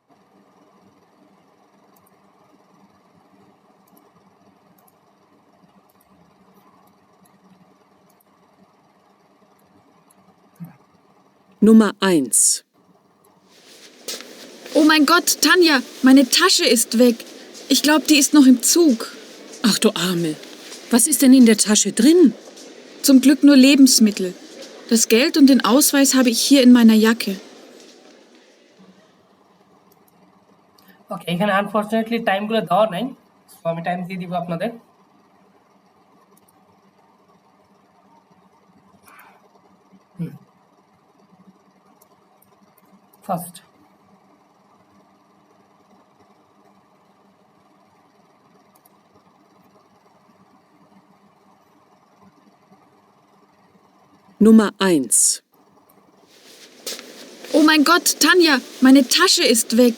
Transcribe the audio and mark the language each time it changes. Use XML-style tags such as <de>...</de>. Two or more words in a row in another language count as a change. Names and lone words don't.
<de>Nummer 1. Oh mein Gott, Tanja, meine Tasche ist weg. Ich glaube, die ist noch im Zug. Ach du Arme. Was ist denn in der Tasche drin? Zum Glück nur Lebensmittel. Das Geld und den Ausweis habe ich hier in meiner Jacke.</de> <bn>ওকে, এখানে আনফরচুনেটলি টাইমগুলো দেওয়া নাই, তো আমি টাইম দিয়ে দিব আপনাদের। ফার্স্ট</bn> <de>Nummer 1. Oh mein Gott, Tanja, meine Tasche ist weg.</de>